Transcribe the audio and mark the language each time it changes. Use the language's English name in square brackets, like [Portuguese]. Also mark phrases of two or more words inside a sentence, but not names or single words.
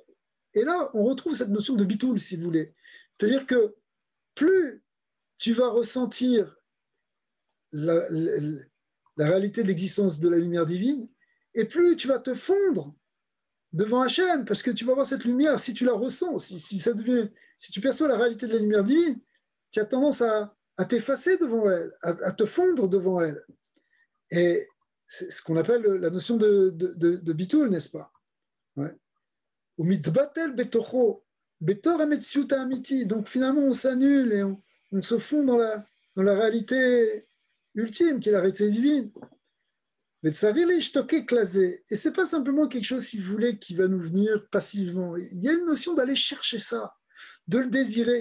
[French] Et là, on retrouve cette notion de bitoul, si vous voulez. C'est-à-dire que plus tu vas ressentir la réalité de l'existence de la lumière divine, et plus tu vas te fondre devant Hachem, parce que tu vas voir cette lumière, si tu la ressens, si tu perçois la réalité de la lumière divine, tu as tendance à t'effacer devant elle, à te fondre devant elle. Et c'est ce qu'on appelle la notion de bitoul, n'est-ce pas? Ouais. [Hebrew] ומתבטל בתוכו, בתור המציאות האמיתית. [French] Donc finalement, on s'annule et on se fond dans la réalité ultime, qui est la réalité divine. Et c'est pas simplement quelque chose, si vous voulez, qui va nous venir passivement. Il y a une notion d'aller chercher ça, de le désirer.